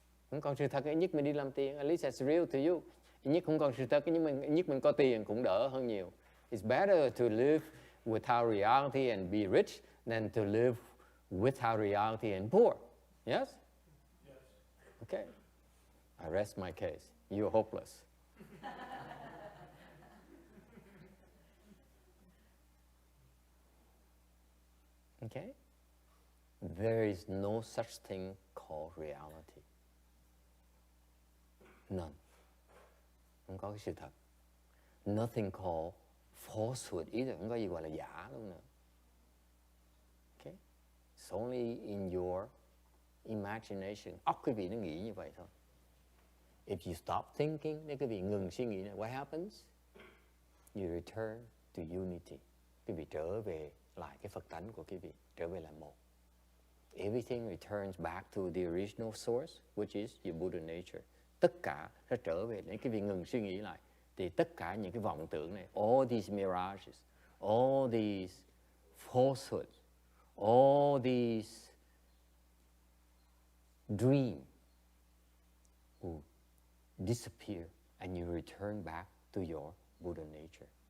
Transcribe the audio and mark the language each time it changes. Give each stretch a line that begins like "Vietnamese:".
Vietnamese: Không còn sự thật, ít nhất mình đi làm tiền.
English: At least that's real to you.
Vietnamese: Ít nhất không còn sự thật, ít nhất mình có tiền cũng đỡ hơn nhiều.
English: It's better to live without reality and be rich than to live without reality and poor. Yes? Yes. Okay. I rest my case. You're hopeless. Okay? There is no such thing called reality. None.
Vietnamese: Không có cái sự thật.
English: Nothing called falsehood either.
Vietnamese: Không có gì gọi là giả luôn nữa.
English: Okay? It's only in your imagination.
Vietnamese: Óc quý vị nó nghĩ như vậy thôi.
English: If you stop thinking,
Vietnamese: nếu quý vị ngừng suy nghĩ,
English: what happens? You return to unity.
Vietnamese: Quý vị trở về lại cái Phật tánh của quý vị, trở về là một.
English: everything returns back to the original source, which is your Buddha nature.
Vietnamese: Tất cả nó trở về đến cái việc ngừng suy nghĩ lại. Thì tất cả những cái vọng tưởng này,
English: all these mirages, all these falsehoods, all these dreams will disappear and you return back to your Buddha nature.